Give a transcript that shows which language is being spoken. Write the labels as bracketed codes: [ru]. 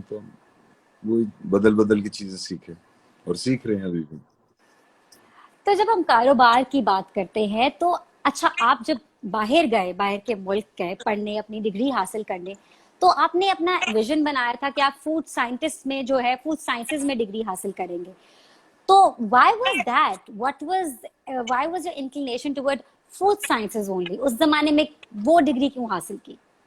[hi] तो वो बदल बदल की चीजें सीखे और सीख रहे हैं अभी भी। तो जब हम कारोबार की बात करते हैं तो अच्छा, आप जब बाहर गए, बाहर के मुल्क गए पढ़ने, अपनी डिग्री हासिल करने, तो आपने अपना विजन बनाया था कि आप फूड साइंटिस्ट में जो है, फूड साइंसेज में डिग्री हासिल करेंगे। [en] तो why was that? Why was your inclination toward food sciences only? [hi] उस जमाने में वो डिग्री क्यों हासिल की?